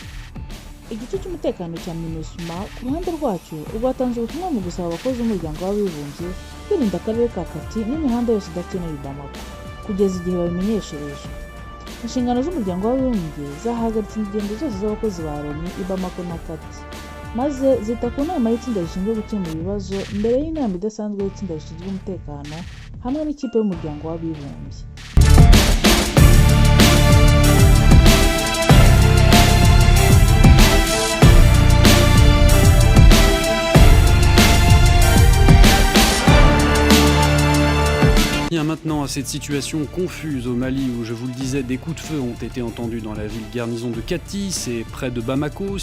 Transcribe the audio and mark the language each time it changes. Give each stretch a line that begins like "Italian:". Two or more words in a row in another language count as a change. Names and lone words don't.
Kinyarwanda: Igice cy'umutekano cya MINUSMA ku ruhande rwacyo rwatanze ubutumwa mu gusaba abakozi b'Umuryango w'Abibumbye kwirinda akarere ka Kati n'imihanda yose idakenewe i Bamako kugeza igihe babimenyeshereje. Inshingano z'Umuryango w'Abibumbye zahagaritse ingendo zose z'abakozi ba Loni i Bamako na Kati, maze zita ku nama y'itsinda rishinzwe gukemura ibibazo mbere y'inama idasanzwe y'itsinda rishinzwe umutekano hamwe n'ikipe y'Umuryango w'Abibumbye.
French: Bien maintenant à cette situation confuse au Mali où, je vous le disais, des coups de feu ont été entendus dans la ville garnison de Kati, c'est près de Bamako.